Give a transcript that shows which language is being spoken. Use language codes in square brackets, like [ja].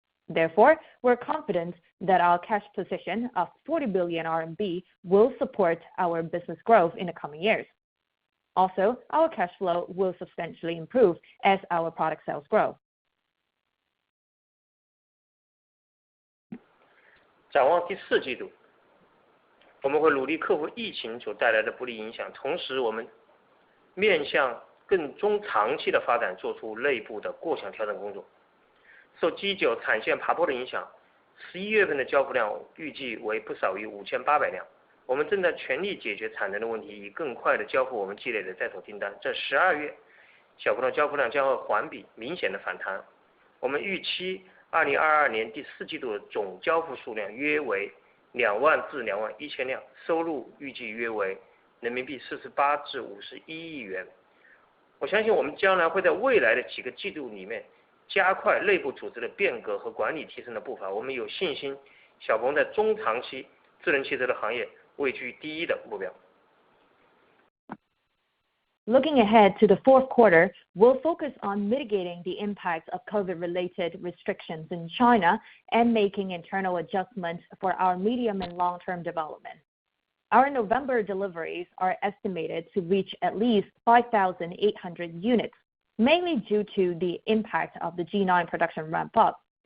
[en] Therefore, we're confident that our cash position of 40 billion RMB will support our business growth in the coming years. Also, our cash flow will substantially improve as our product sales grow. [zh] 展望第4季度，我们会努力克服疫情所带来的不利影响，同时我们面向更中长期的发展做出内部的过强调整工作。受G9产线爬坡的影响，11月份的交付量预计为不少于5800辆。我们正在全力解决产能的问题，以更快的交付我们积累的在手订单。在12月，小鹏的交付量将会环比明显的反弹。我们预期2022年第4季度的总交付数量约为2万至2万1千辆，收入预计约为人民币48至51亿元。我相信我们将来会在未来的几个季度里面加快内部组织的变革和管理提升的步伐。我们有信心，小鹏在中长期智能汽车的行业位居第一的目标。 [en] Looking ahead to the fourth quarter, we'll focus on mitigating the impacts of COVID-related restrictions in China and making internal adjustments for our medium and long-term development. our November deliveries are estimated to reach at least 5,800 units, mainly due to the impact of the G9 production ramp-up.